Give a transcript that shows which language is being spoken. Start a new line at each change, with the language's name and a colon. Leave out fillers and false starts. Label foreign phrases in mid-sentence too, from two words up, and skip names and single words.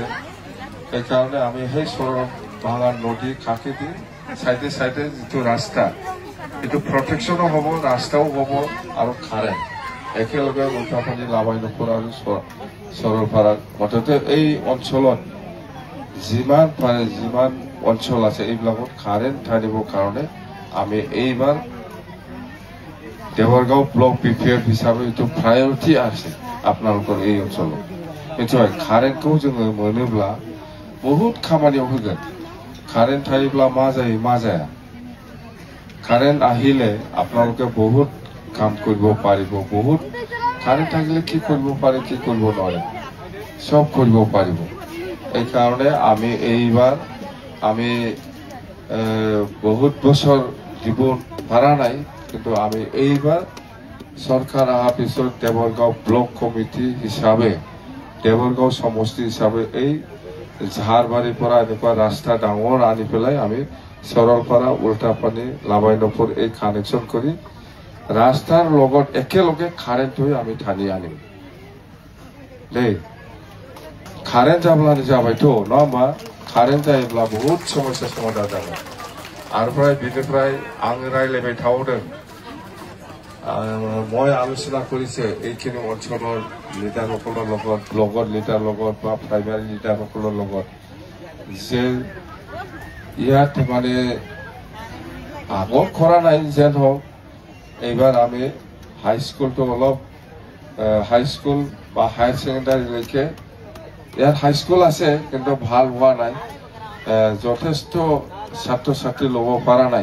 Assamese: সেইকাৰণে আমি সেই সৰলভাঙা নদীৰ কাষেদি চাইডে চাইডে যিটো ৰাস্তা, এইটো প্ৰটেকশ্যনো হ'ব, ৰাস্তাও হ'ব আৰু কাৰেণ্ট একেলগে উল্টাপানী, লাবাইনপুৰ আৰু সৰলপাৰা মুঠতে এই অঞ্চলত যিমান পাৰে যিমান অঞ্চল আছে এইবিলাকত কাৰেণ্ট আনিবৰ কাৰণে আমি এইবাৰ দেৱৰগাঁও ব্লক BPF হিচাপে এইটো প্ৰায়ৰিটি আছে আপোনালোকৰ এই অঞ্চলত।
Bodo: নিশ্চয় কাৰেণ্টखौ जोङो मोनोब्ला বহুত খামানিयाव होगोन। কাৰেণ্ট थायोब्ला मा जायो मा जाया,
Assamese: কাৰেণ্ট আহিলে আপোনালোকে বহুত কাম কৰিব পাৰিব। বহুত কাৰেণ্ট থাকিলে কি কৰিব পাৰে, কি কৰিব নোৱাৰে, সব কৰিব পাৰিব। এই কাৰণে আমি এইবাৰ আমি বহুত বছৰ দিব পাৰা নাই, কিন্তু আমি এইবাৰ চৰকাৰ অহাৰ পিছত দেৱৰগাঁও ব্লক কমিটি হিচাপে, দেৱৰগাঁও সমষ্টি হিচাপে এই ঝাৰবাৰীৰ পৰা এনেকুৱা ৰাস্তা ডাঙৰ আনি পেলাই আমি সৰলপাৰা, উল্টাপানী, লাবাইনপুৰ এই কানেকশ্যন কৰি ৰাস্তাৰ লগত একেলগে কাৰেণ্ট হৈ আমি টানি আনিম দেই।
Bodo: কারেন্ট जाब्लानो जाबायथ' नङा होमबा? कारेन्ट जायोब्ला बहुत समस्या समाधान जागोन। आरो बिनिफ्राय आं रायलायबाय थादों,
Assamese: মই আলোচনা কৰিছে এইখিনি অঞ্চলৰ লিডাৰসকলৰ লগত, ব্লকৰ লিডাৰৰ লগত বা প্ৰাইমাৰী লিডাৰসকলৰ লগত, যে ইয়াত মানে আগত কৰা নাই যেন হওক, এইবাৰ আমি হাইস্কুলটো অলপ হাইস্কুল বা হায়াৰ ছেকেণ্ডাৰীলৈকে ইয়াত হাইস্কুল আছে কিন্তু ভাল হোৱা নাই, যথেষ্ট ছাত্ৰ ছাত্ৰী ল'ব পৰা নাই।